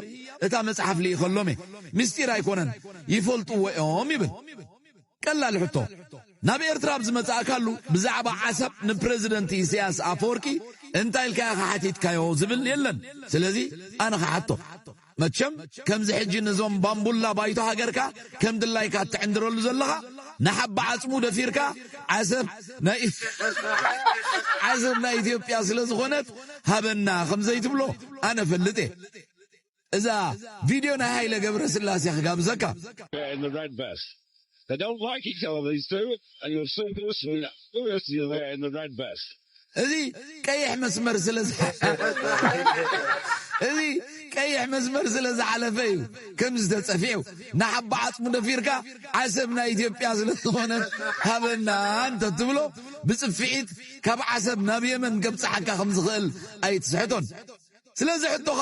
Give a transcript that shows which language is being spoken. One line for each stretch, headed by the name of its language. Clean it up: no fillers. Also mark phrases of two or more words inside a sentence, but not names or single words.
Tigrinya: እታ መጽሓፍ ልኢኸሎም ምስጢር ኣይኮነን ይፈልጥዎ እዮም ይብል ቀላል ሕቶ ናብ ኤርትራ ዝመጻእካሉ ብዛዕባ ዓሰብ ንፕሬዝደንት ኢሳያስ ኣፈወርቂ እንታይ ኢልካ ሓቲትካዮ ዝብል የለን ስለዚ ኣነ ሓቶ መቸም ከምዚ ሕጂ ንዞም ባምቡላ ባይቶ ሃገርካ ከም ድላይካ ትዕንድረሉ ዘለኻ ንሓባ ዓጽሙ ደፊርካ ዓሰብ ናይ ኢትዮጵያ ስለ ዝኾነት ሃበና ከም ዘይትብሎ ኣነ ፈልጤ እዛ ቪድዮ ናይ ሃይለ ገብረ ስላሴ ክጋብዘካ
English: They don't like each other, these two, and you'll see this there in the red vest.
Tigrinya: እዚህ ቀይሕ መስመር ስለዝሓለፈ እዩ ከም ዝተጸፊዑ ንሓባ ዓጽሙ ደፊርካ ዓሰብ ናይ ኢትዮጵያ ስለዝኾነት ሃበና እንተ ትብሎ ብጽፊዒት ካብ ዓሰብ ናብ የመን ገብጽሓካ ከም ዝኽእል ኣይትስሕቶን ስለዚ ሕቶኻ